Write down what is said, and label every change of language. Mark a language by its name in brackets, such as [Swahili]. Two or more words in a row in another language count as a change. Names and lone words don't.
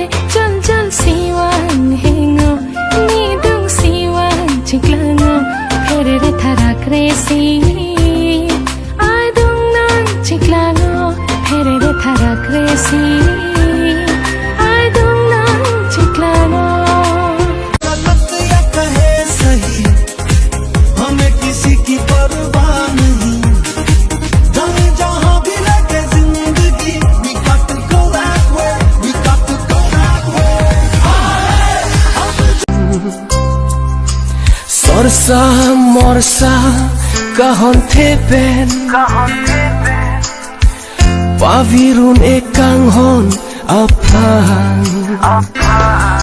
[Hindi] Jol siwang hingo, nidung siwang chiklango, perere tharak resi. Adung nang chiklango, perere tharak resi. Adung nang chiklango. गलत या कहे सही, हमें किसी की परवाह नहीं. जाने जहाँ भी लगे जिंदगी, [English] we got to go that way, we got to go that way. Sorsa morsa kahon tepen, pavirun ekang hon apang.